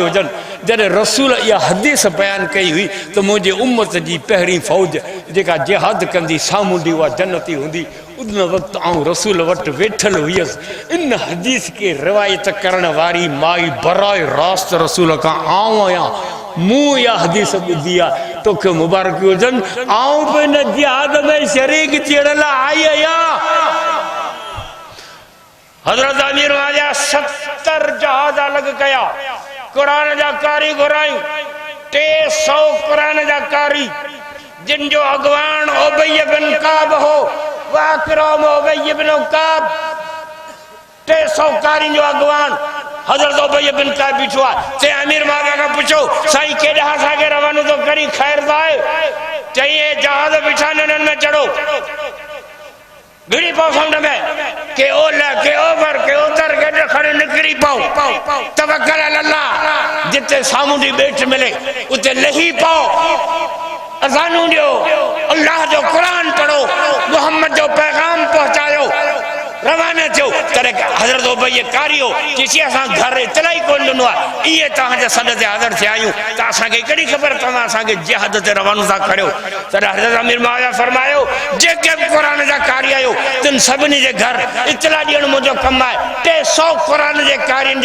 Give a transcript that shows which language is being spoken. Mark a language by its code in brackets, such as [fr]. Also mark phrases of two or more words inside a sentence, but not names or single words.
[sd] हुजनि जॾहिं रसूल इहा हदीस बयान कई हुई त मुंहिंजे उम्मत जी पहिरीं फौज जेका जिहाद कंदी सामूंडी उहा जन्नती हूंदी उन वक़्तु आउं रसूल वटि वेठल हुयसि इन हदीस खे रिवायत करण वारी माई बराए रास्त रसूल खां आउं आहियां मूं इहा हदीस ॿुधी आहे तोखे मुबारकी हुजनि आउं बि हिन जिहाद में शरीक थियण लाइ आई आहियां हज़रत अमीर मुआविया 70 जहाज अलॻि कया कुरान जा कारी घुराई 300 कुरान जा कारी जिन जो अगवान उबय बिन काब हो वाकराम उबय बिन काब 300 कारी जो अगवान हजरत उबय बिन काब बीठो आहे ते अमीर मुआविया खां पुछो साईं केॾांहुं असांखे रवानो थो करी ख़ैर आहे चई जहाज बीठा इन्हनि में चढ़ो गिरी पाओ समुंड में के ओलह के ओभर के उतर के खड़े निकरी पाओ तवक्कल अल्लाह जिते सामूंडी बेट मिले उते लही पाओ अज़ानू दियो अल्लाह जो कुरान पढ़ो मोहम्मद जो पैगाम पहुंचायो रवाना थियो तॾहिं हज़रत उबय कारियो चई असां घर इतलाई कोन ॾिनो आहे इहे तव्हांजे सॾ ते हाज़िर थिया आहियूं त असांखे कहिड़ी ख़बर तव्हां असांखे जिहाद ते रवानो था करियो तॾहिं हज़रत अमीर मुआविया फरमायो जेके बि क़ुरान जा कारी आहियो तिन सभिनी जे घर इतला ॾियणु मुंहिंजो कमु आहे 300 क़ुरान जे कारियुनि